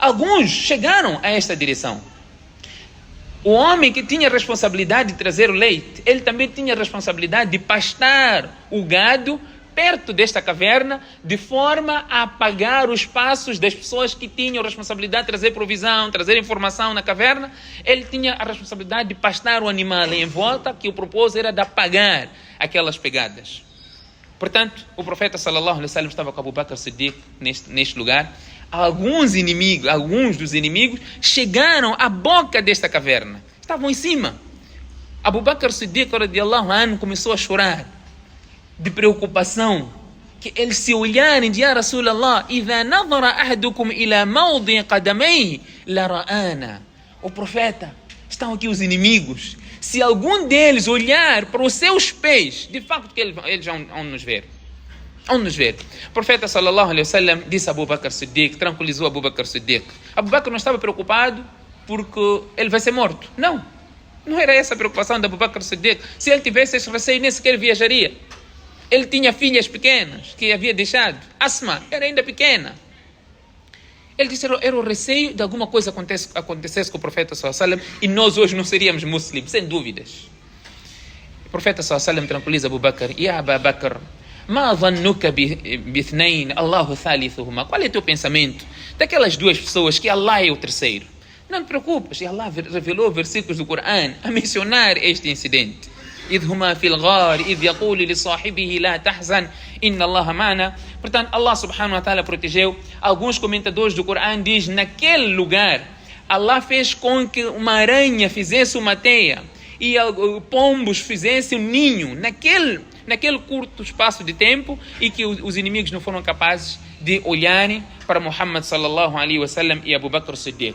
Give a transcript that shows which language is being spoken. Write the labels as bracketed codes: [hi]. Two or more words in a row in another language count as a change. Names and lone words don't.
[pt] Alguns chegaram a esta direção. O homem que tinha a responsabilidade de trazer o leite, ele também tinha a responsabilidade de pastar o gado perto desta caverna, de forma a apagar os passos das pessoas que tinham a responsabilidade de trazer provisão, trazer informação na caverna. Ele tinha a responsabilidade de pastar o animal em volta, que o propósito era de apagar aquelas pegadas. Portanto, o profeta [ar] صلى الله عليه وسلم [pt] estava com Abu Bakr Siddiq neste lugar. Alguns dos inimigos chegaram à boca desta caverna. Estavam em cima. Abu Bakr Siddiq [ar] رضي الله عنه [pt] começou a chorar de preocupação, que eles se olharem de [ar] يا رسول الله, إِذَا نَظَرَ أَحَدُكُمْ إِلَى مَوْضِعِ قَدَمَيْهِ لَرَآنَا. [pt] O profeta, estão aqui os inimigos. Se algum deles olhar para os seus pés, de facto que eles vão nos ver. Vamos nos ver. O profeta [ar] صلى الله عليه وسلم [pt] disse a Abu Bakr Siddiq, tranquilizou Abu Bakr Siddiq. Abu Bakr não estava preocupado porque ele vai ser morto. Não era essa a preocupação de Abu Bakr Siddiq. Se ele tivesse esse receio, nem sequer viajaria. Ele tinha filhas pequenas que havia deixado. Asma era ainda pequena. Ele disse que era o receio de alguma coisa acontecesse com o profeta [ar] صلى الله عليه وسلم [pt] e nós hoje não seríamos muçulmanos, sem dúvidas. O profeta [ar] صلى الله عليه وسلم [pt] tranquiliza Abu Bakr. Ya Abu Bakr, [ar] ما ظنك باثنين الله ثالثهما. [pt] Qual é o teu pensamento daquelas duas pessoas que Allah é o terceiro? Não te preocupes, e Allah revelou versículos do Corão a mencionar este incidente. [ar] إذ هما في الغار إذ يقول لصاحبه لا تحزن إن الله معنا. [pt] Portanto, Allah [ar] سبحانه وتعالى [pt] protegeu. Alguns comentadores do Corão dizem, naquele lugar Allah fez com que uma aranha fizesse uma teia e pombos fizessem um ninho naquele curto espaço de tempo, e que os inimigos não foram capazes de olharem para Muhammad [ar] صلى الله عليه وسلم [pt] e Abu Bakr Siddiq.